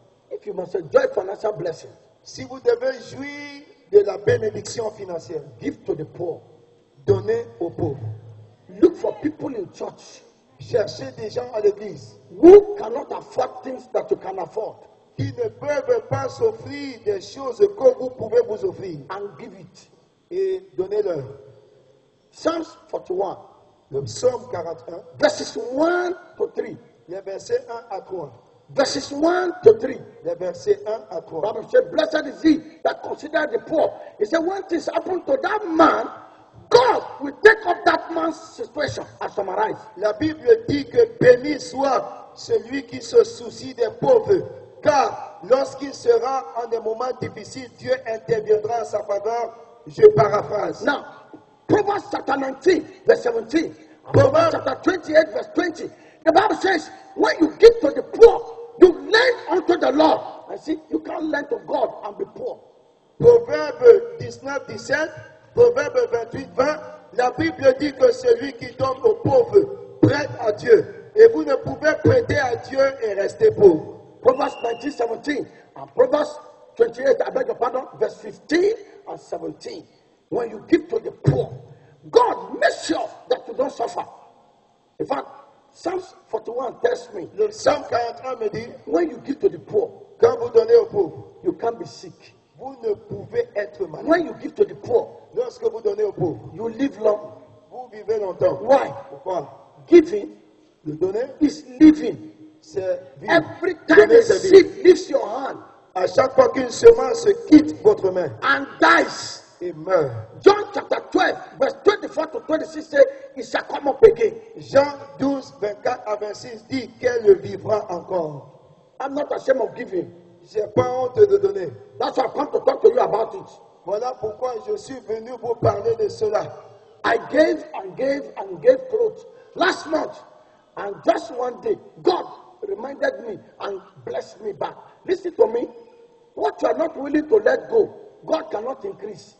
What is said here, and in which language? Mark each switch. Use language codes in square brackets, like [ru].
[en] if you must enjoy financial blessing, [fr] si vous devez jouir de la bénédiction financière, [en] give to the poor. [fr] donnez aux pauvres. [en] Look for people in church [fr] Cherchez des gens à l'église [en] who cannot afford things that you can afford [fr] qui ne peuvent pas s'offrir des choses que vous pouvez vous offrir [en] and give it. [fr] et donnez-leur. [en] Psalms 41, [fr] Le psaume 41, [en] verses 1 to 3. [fr] les versets 1 à 3. [en] Verses 1 to 3. [fr] Les versets 1 à 3. [en] Bible said, blessed is he that consider the poor. He said, when things happen to that man, God will take up that man's situation. I summarize. [fr] La Bible dit que béni soit celui qui se soucie des pauvres, car lorsqu'il sera en des moments difficiles, Dieu interviendra en sa faveur. Je paraphrase. [en] Now, Proverbs chapter 19, verse 17. Proverbs chapter 28, verse 20. The Bible says, when you give to the poor, you lend unto the Lord. I see, you can't lend to God and be poor. [fr] Proverbe 19, 17, Proverbe 28, 20. La Bible dit que celui qui donne aux pauvres prête à Dieu. Et vous ne pouvez prêter à Dieu et rester pauvre. [en] Proverbs 19, 17 and Proverbs 28, I beg your pardon, verse 15 and 17. When you give to the poor, God makes sure that you don't suffer. In fact, Psalm 41 tells me, [fr] Le psaume 41 me dit, [en] when you give to the poor, [fr] quand vous donnez aux pauvres, [en] you can't be sick. [fr] vous ne pouvez être malade. [en] When you give to the poor, [fr] Lorsque vous donnez aux pauvres, [en] you live long. [fr] vous vivez longtemps. [en] Why? [fr] Pourquoi? [en] Giving [fr] Le donner, [en] is living. [fr] c'est vivre. [en] Every time [fr] Donner, [en] a [fr] c'est vivre. [en] seed leaves your hand [fr] À chaque fois qu'une semence quitte votre main [en] and dies, [fr] et meurt. [en] John chapter 12, verse 24 to 26 says, it shall come up again. [fr] Jean 12, 24 à 26 dit qu'elle vivra encore. [en] I'm not ashamed of giving. [fr] J'ai pas honte de donner. [en] That's why I've come to talk to you about it. [fr] Voilà pourquoi je suis venu vous parler de cela. [en] I gave and gave and gave clothes last month, and just one day, God reminded me and blessed me back. Listen to me. What you are not willing to let go, God cannot increase.